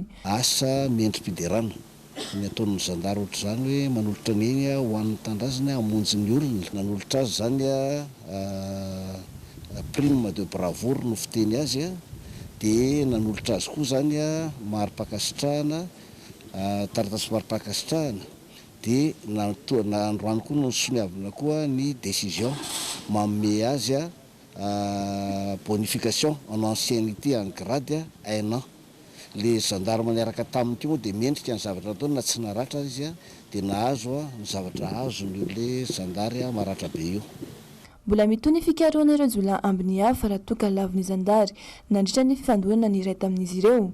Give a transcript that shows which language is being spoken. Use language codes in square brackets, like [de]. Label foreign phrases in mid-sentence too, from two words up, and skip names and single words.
[mg] Asa mendrim-piderana ny ataon'ny zandary ohatra zany hoe manolotra ny eny ho an'ny tandrazany hamonjy ny olona nanolotra azy zany [fr] prime de bravoure [mg] no fiteny azy dia nanolotra azy koa zany mari-pakasitrahana taratasy mari-pakasitrahana dia androany koa no soniavina koa ny décision manome azy [fr] bonification en ancienneté en grade [mg] 1 an. [fr] Le gendarme [mg] niaraka taminy moa dia mendrika ny zavatra ataony na tsy naratra izy dia nahazo ny zavatra azony le zandary maratra be io. Mbola mitony fikaroana ireo jolahy ambiny hafa raha toa ka laviny zandary nandritra ny fifandonana ny iray tamin'izy ireo.